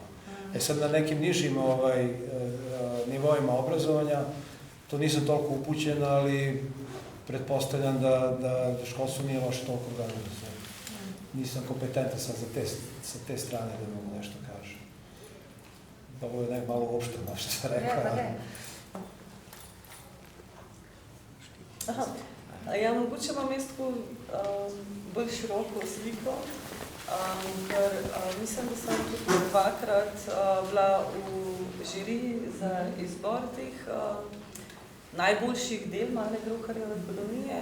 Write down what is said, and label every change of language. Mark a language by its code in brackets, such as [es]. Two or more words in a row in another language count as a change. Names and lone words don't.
[sr] Sad na nekim nižim nivoima obrazovanja, to nisam toliko upućen, ali pretpostavljam da školstvo nije loše toliko organizovano. Nisam kompetentan sad sa te strane da mogu nešto kažem. Ovo je malo uopšteno što sam rekao. [sl] Ja, mogoče imam jaz tako bolj široko sliko, ker mislim, da sem tudi dvakrat bila v žiriji za izbor teh najboljših del Male Groharjeve kolonije.